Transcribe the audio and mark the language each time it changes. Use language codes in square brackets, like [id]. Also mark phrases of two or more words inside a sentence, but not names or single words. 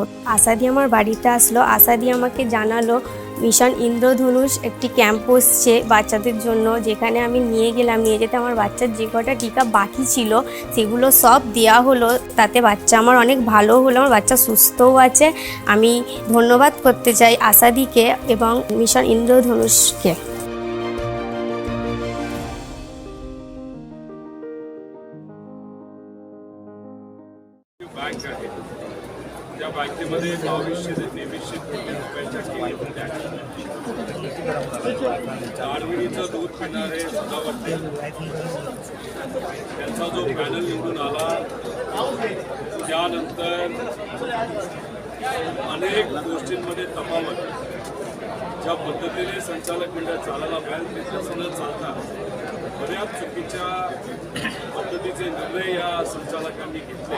[bn] আশাদি আমার বাড়িতে আসলো, আশাদি আমাকে জানালো মিশন ইন্দ্রধনুষ একটি ক্যাম্প বসছে বাচ্চাদের জন্য, যেখানে আমি নিয়ে গেলাম। নিয়ে যেতে আমার বাচ্চার যে কটা টিকা বাকি ছিল সেগুলো সব দেওয়া হলো। তাতে বাচ্চা আমার অনেক ভালো হলো, আমার বাচ্চা সুস্থও আছে। আমি ধন্যবাদ করতে চাই আশাদিকে এবং মিশন ইন্দ্রধনুষকে। [mr] बँक आहे त्या बँकेमध्ये 2200 ते 2300 कोटी रुपयाच्या ठेवी होत्या. दारविणीचं दूध पिणारे सदावर्ते त्यांचा जो पॅनल निवडून आला त्यानंतर अनेक गोष्टींमध्ये तफावत, ज्या पद्धतीने संचालक मंडळ चालायला पाहिजे ते तसं न चालता बऱ्याच चुकीच्या पद्धतीचे निर्णय या संचालकांनी घेतले.